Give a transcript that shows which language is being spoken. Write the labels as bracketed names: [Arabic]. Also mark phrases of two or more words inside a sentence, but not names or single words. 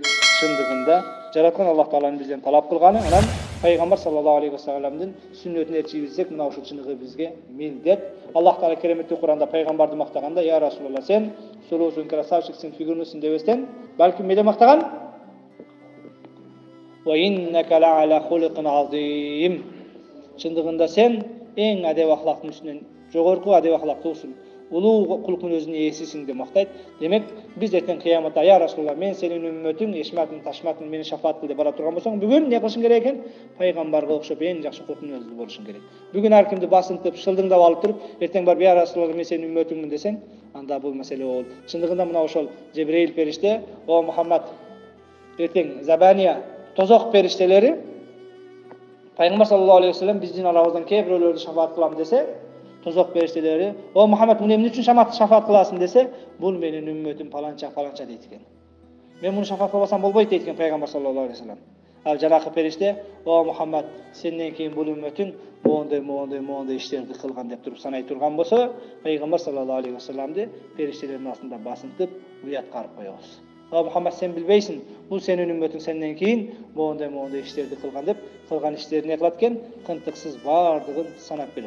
[Kyrgyz] Чындыгында жараткан Аллах Тааланын бизден талап кылганы, анан Пайгамбар [Arabic] صلى الله عليه [Kyrgyz] салламдын сүннөтүнө чийбизсек, мына ушул чындыгы бизге милдет. Аллах Таала кереметтүү Куранда пайгамбарды мактаганда, [Arabic] يا رسول الله, [Kyrgyz] сен сулуусуң, красавчиксиң, фигурлусуң дебестен, балким эмне мактаган? [Arabic] وإنك لعلى خلق عظيم. [Kyrgyz] Чындыгында сен эң адеп ахлактын үстүнөн жогорку адеп ахлактуусуң, улуу кулк мүнөздүн ээсисиң деп мактайт. Демек, биз эртең кыяматта, [Arabic] يا رسول الله, [Kyrgyz] мен сенин үммөтүң, эшматың, ташматың, мени шафаат кыл деп бара турган болсоң, бүгүн не кылышың керек экен? Пайгамбарга окшоп эң жакшы кулк мүнөздүү болушуң керек. Бүгүн ар кимди басынтып, шылдыңдап алып туруп, эртең барып, [Arabic] يا رسول الله, [Kyrgyz] мен сенин үммөтүңмүн десең, анда бул маселе болот. Чындыгында мына ошол Жебреил периште, о Мухаммад, эртең Забания, тозок периштелери Пайгамбар [Arabic] صلى الله عليه وسلم [Kyrgyz] биздин арабыздан кээ бирөөлөрдү шафаат кылам десе, тозок периштелери, о Мухаммад, муну эмне үчүн шафаат кыласың десе, бул менин үммөтүм паланча паланча дейт экен. Мен муну шафаат кылбасам болбойт дейт экен Пайгамбар [Arabic] صلى الله عليه وسلم. [Kyrgyz] Ал жанакы периште, о Мухаммад, сенден кийин бул үммөтүң моондай иштерди кылган деп туруп санай турган болсо, Пайгамбар [Arabic] صلى الله عليه [Kyrgyz] салламды периштелердин астында басынтып, уятка алып коебуз. О Мухаммад, сен билбейсиң, бул сенин үммөтүң сенден кийин моондай иштерди кылган деп, кылган иштерин кылат экен, кынтыксыз бардыгын санап берет.